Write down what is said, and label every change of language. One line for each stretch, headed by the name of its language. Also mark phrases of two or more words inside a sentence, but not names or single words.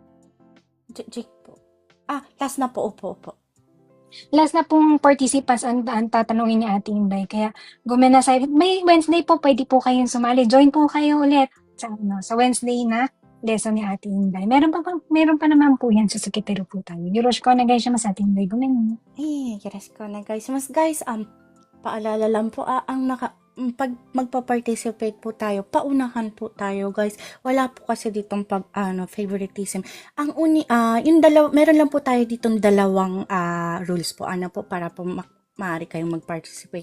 Filipino: Jake po. Last na po. Opo. Last na pong participants ang tatanungin ni Ate Inday. Kaya, gumena sa may Wednesday po, pwede po kayong sumali. Join po kayo ulit sa Wednesday na lesson ni Ate Inday. Meron pa naman po yan sa Sakitero po tayo.
Japanese: よろしくお願いします,
Filipino: Ate Inday. Gumen.
Japanese: よろしくお願いします.
Filipino: Guys, paalala lang po, pag magpa-participate po tayo, paunahan po tayo, guys. Wala po kasi ditong favoritism. Meron lang po tayo ditong dalawang rules po, para po maaari kayong mag-participate.